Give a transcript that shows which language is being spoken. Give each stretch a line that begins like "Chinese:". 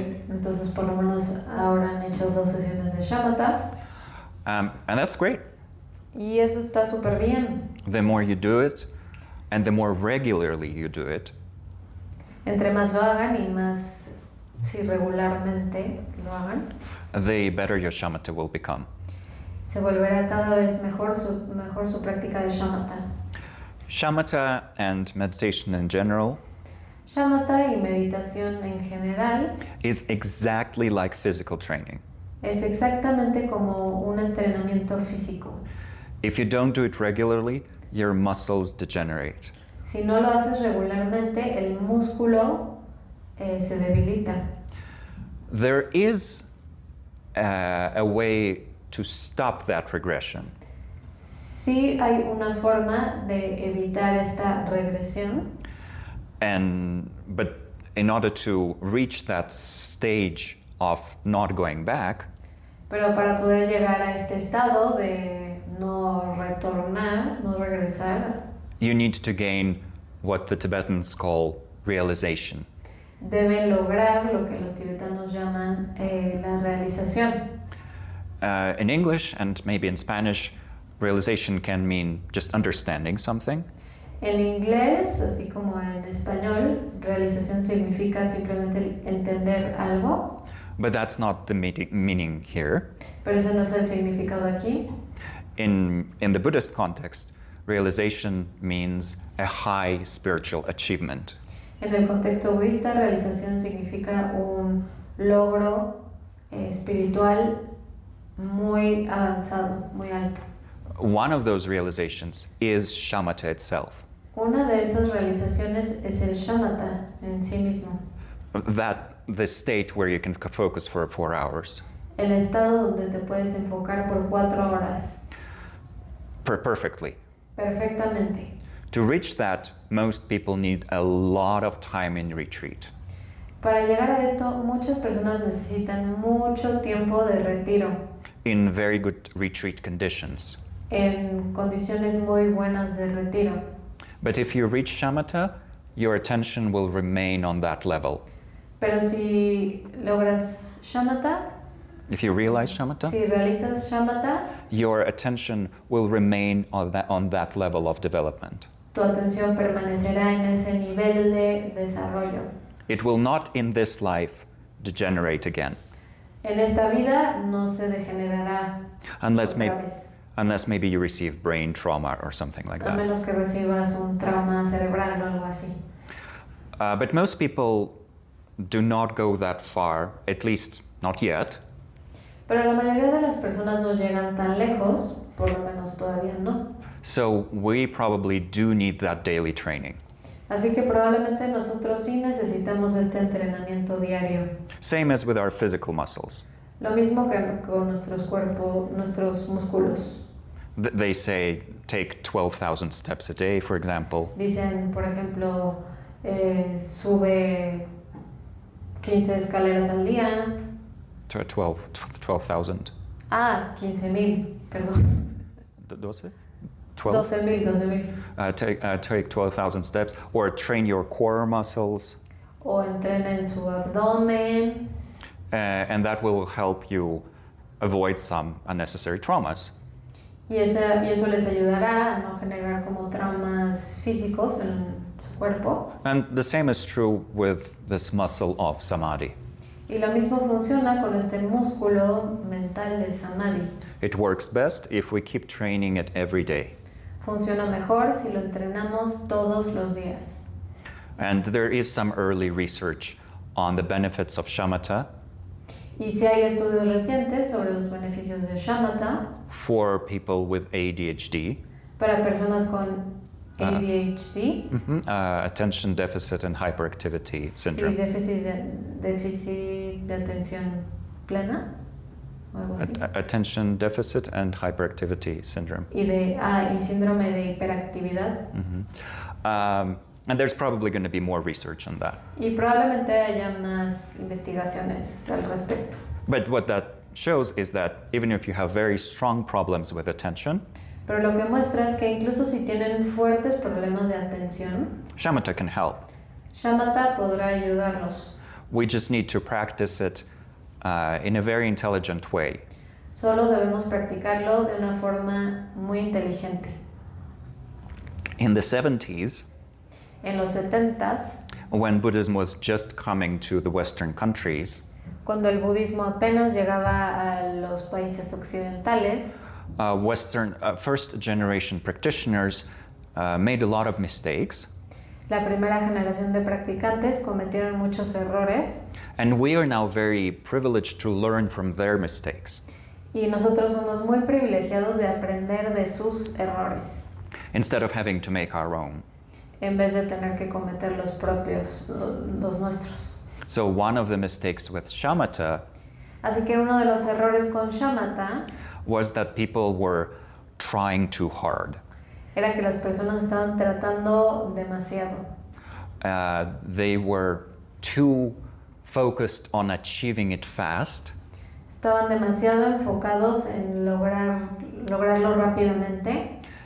Spanish: entonces por lo menos ahora han hecho 2 sesiones de shamatha
English: And that's great.
Spanish: y eso está súper bien.
English: The more you do it, and the more regularly you do it,
Spanish: Entre más lo hagan y más si regularmente lo hagan,
English: the better your shamatha will become.
Spanish: se volverá cada vez mejor su práctica de shamatha.
English: Shamatha and meditation in general
Spanish: Shamatha y meditación en general
English: is exactly like physical training.
Spanish: es exactamente como un entrenamiento físico.
English: If you don't do it regularly, your muscles degenerate.
Spanish: Si no lo haces regularmente, el músculo se debilita.
English: There is a way to stop that regression.
Spanish: Sí hay una forma de evitar esta regresión,
English: But in order to reach that stage of not going back,
Spanish: pero para poder llegar a este estado de no retornar, no regresar,
English: you need to gain what the Tibetans call realization.
Spanish: deben lograr lo que los tibetanos llaman la realización.
English: In English and maybe in Spanish, realization can mean just understanding something.
Spanish: En inglés, así como en español, realización significa simplemente entender algo,
English: But that's not the meaning here.
Spanish: pero ese no es el significado aquí.
English: In the Buddhist context, realization means a high spiritual achievement.
Spanish: En el contexto budista, realización significa un logro espiritual muy avanzado, muy alto.
English: One of those realizations is shamatha itself.
Spanish: Una de esas realizaciones es el shamatha en sí mismo,
English: The state where you can focus for 4 hours.
Spanish: el estado donde te puedes enfocar por 4 horas,
English: Perfectly.
Spanish: perfectamente.
English: To reach that, most people need a lot of time in retreat.
Spanish: Para llegar a esto, muchas personas necesitan mucho tiempo de retiro,
English: In very good retreat conditions.
Spanish: en condiciones muy buenas de retiro.
English: But if you reach shamatha, your attention will remain on that level.
Spanish: Pero si logras shamatha,
English: If you realize shamatha,
Spanish: si realizas shamatha,
English: your attention will remain on that level of development.
Spanish: tu atención permanecerá en ese nivel de desarrollo.
English: It will not in this life degenerate again,
Spanish: En esta vida no se degenerará
English: unless
Spanish: otra vez,
English: maybe you receive brain trauma or something like a that.
Spanish: menos que recibas un trauma cerebral o algo así.
English: But most people do not go that far, at least not yet.
Spanish: Pero la mayoría de las personas no llegan tan lejos, por lo menos todavía no.
English: So we probably do need that daily training.
Spanish: Así que probablemente nosotros sí necesitamos este entrenamiento diario.
English: Same as with our physical muscles.
Spanish: Lo mismo que con nuestros cuerpos, nuestros músculos.
English: They say take 12,000 steps a day, for example.
Spanish: Dicen, por ejemplo, sube 15 escaleras al día.
English: 12,000.
Spanish: 15,000, perdón. 12?
English: 12,000. Take 12,000 steps, or train your core muscles,
Spanish: O entrenen su abdomen.
English: and that will help you avoid some unnecessary traumas.
Spanish: Y eso les ayudará a no generar como traumas físicos en su cuerpo.
English: And the same is true with this muscle of samadhi.
Spanish: Y lo mismo funciona con este músculo mental de samadhi.
English: It works best if we keep training it every day.
Spanish: Funciona mejor si lo entrenamos todos los días.
English: And there is some early research on the benefits of shamatha
Spanish: Y si hay estudios recientes sobre los beneficios de shamatha
English: for people with ADHD,
Spanish: para personas con ADHD,
English: attention deficit and hyperactivity
Spanish: sí,
English: syndrome.
Spanish: déficit de atención plena o algo así.
English: Attention deficit and hyperactivity syndrome.
Spanish: Y síndrome de hiperactividad.
English: And there's probably going to be more research on that.
Spanish: Y probablemente haya más investigaciones al respecto.
English: But what that shows is that even if you have very strong problems with attention,
Spanish: Pero lo que muestra es que incluso si tienen fuertes problemas de atención,
English: shamatha can help.
Spanish: shamatha podrá ayudarlos.
English: We just need to practice it in a very intelligent way.
Spanish: Solo debemos practicarlo de una forma muy inteligente.
English: In the 70s,
Spanish: En los 70s,
English: when Buddhism was just coming to the Western countries,
Spanish: cuando el budismo apenas llegaba a los países occidentales,
English: first generation practitioners made a lot of mistakes,
Spanish: la primera generación de practicantes cometieron muchos errores
English: and we are now very privileged to learn from their mistakes.
Spanish: y nosotros somos muy privilegiados de aprender de sus errores
English: Instead of having to make our own.
Spanish: en vez de tener que cometer los propios, los nuestros.
English: So one of the mistakes with shamatha
Spanish: Así que uno de los errores con shamatha
English: was that people were trying too hard.
Spanish: era que las personas estaban tratando demasiado.
English: They were too focused on achieving it fast,
Spanish: Estaban demasiado enfocados en lograrlo rápidamente.